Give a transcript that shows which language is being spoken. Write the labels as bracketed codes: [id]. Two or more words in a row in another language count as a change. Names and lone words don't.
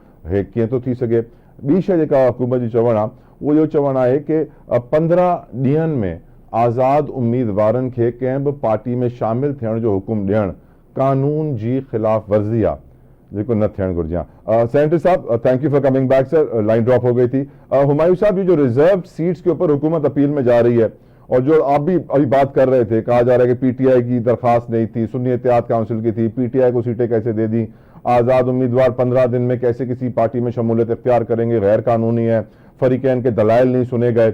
[sd] हे कीअं थो थी सघे? ॿी शइ जेका हुकूमत जी चवणु आहे उहो इहो चवणु आहे कि 15 ॾींहंनि में आज़ाद उम्मीदवारनि खे कंहिं बि पार्टी में शामिल थियण जो हुकुम ॾियणु कानून जी ख़िलाफ़ वर्ज़ी आहे, जेको न थियणु घुरिजे आहे। [ur] سینیٹر صاحب, [en] thank you for coming back sir, line drop [ur] ہو گئی تھی. ہمایوں صاحب، یہ جو [en] reserve seats [ur] کے اوپر حکومت اپیل میں جا رہی ہے، اور جو آپ بھی ابھی بات کر رہے تھے، کہا جا رہا ہے کہ پی ٹی آئی کی درخواست نہیں تھی، سنی اتحاد کونسل کی تھی، پی ٹی آئی کو سیٹیں کیسے دے دی، آزاد امیدوار 15 دن میں کیسے کسی پارٹی میں شمولیت اختیار کریں گے، غیر قانونی ہے، فریقین کے دلائل نہیں سنے گئے.